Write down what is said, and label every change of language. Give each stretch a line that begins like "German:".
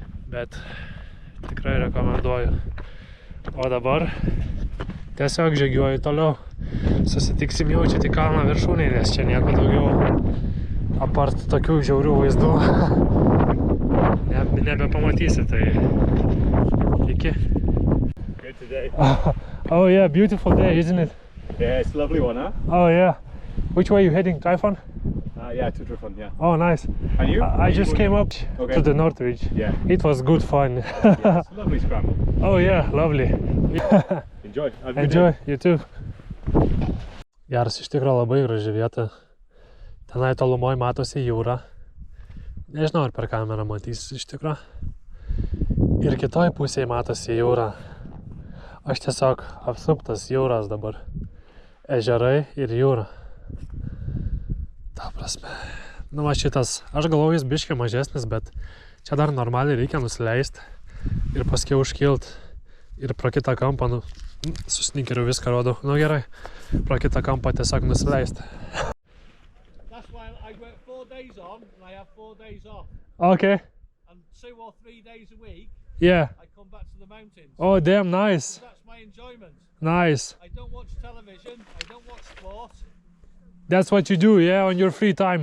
Lithuanian: Bet tikrai rekomenduoju. O dabar tiesiog žygiuoju toliau. Susitiksim jau čia tik kalno viršūnėj, nes čia nieko daugiau apart tokių žiaurių vaizdų nebepamatysi, tai iki.
English: Good today. Oh yeah, beautiful day, isn't it? Yeah, it's a lovely one, huh? Oh yeah. Which way are you heading? Typhon? Yeah, to Trifon, yeah. Oh, nice. And you? I just came up Okay. to the North Ridge. Yeah. It was good fun. Yeah, it's a lovely scramble. Oh yeah, lovely. Enjoy. Have a good Enjoy, day. you too.
Lithuanian: Geras, iš tikro labai graži vieta. Tenai tolumoj matosi jūra. Nežinau, ar per kamerą matysi iš tikro. Ir kitoj pusėje matosi jūra. Aš tiesiog apsuptas jūras dabar. Ežerai ir jūra. Ta prasme. Nu va šitas, aš galvoju jis biškį mažesnis, bet čia dar normaliai reikia nusileisti ir paskui užkilt ir pro kitą kampą, nu, su snikeriu viską rodau. Nu gerai, pro kitą kampą tiesiog nusileisti.
English: I work 4 days on and I have 4 days off. Okay. And 2 or 3 days a week, Yeah. I come back to the mountains. Oh, damn nice. So that's my enjoyment. Nice. I don't watch television, I don't watch sport. That's what you do, yeah, on your free time.